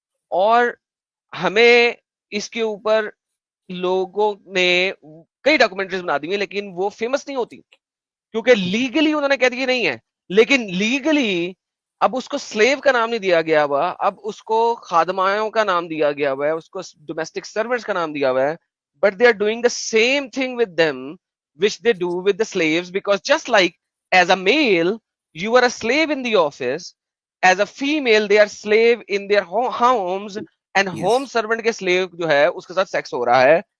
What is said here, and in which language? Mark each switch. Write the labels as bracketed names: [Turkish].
[Urdu] اور ہمیں اس کے اوپر لوگوں نے کئی ڈاکومنٹریز بنا دی ہیں، لیکن وہ فیمس نہیں ہوتی کیونکہ لیگلی انہوں نے کہہ دیا نہیں ہے. لیکن لیگلی اب اس کو سلیو کا نام نہیں دیا گیا ہوا، اب اس کو خادماؤں کا نام دیا گیا ہوا ہے، اس کو ڈومیسٹک سرونٹس کا نام دیا ہوا ہے. [English] But they are doing the same thing with them which they do with the slaves, because just like as a male you are a slave in the office, as a female they are slave in their homes, and yes. [Urdu] home servant کے slave جو ہے اس کے ساتھ sex ہو رہا ہے.